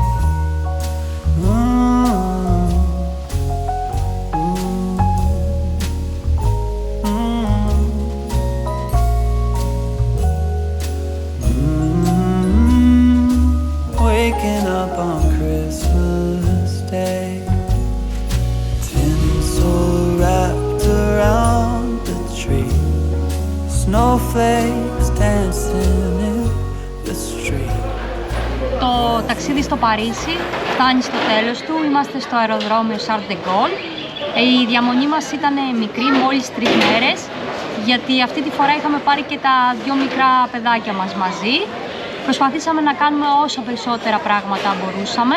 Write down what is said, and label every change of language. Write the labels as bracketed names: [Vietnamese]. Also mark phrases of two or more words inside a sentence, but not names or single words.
[English] Waking up on Christmas Day, tinsel wrapped around the tree, snowflakes dancing in the street. [Greek] Το ταξίδι στο Παρίσι φτάνει στο τέλος του. Είμαστε στο αεροδρόμιο Charles de Gaulle. Η διαμονή μας ήταν μικρή, μόλις 3 μέρες, γιατί αυτή τη φορά είχαμε πάρει και τα 2 μικρά παιδάκια μας μαζί. Προσπαθήσαμε να κάνουμε όσο περισσότερα πράγματα μπορούσαμε.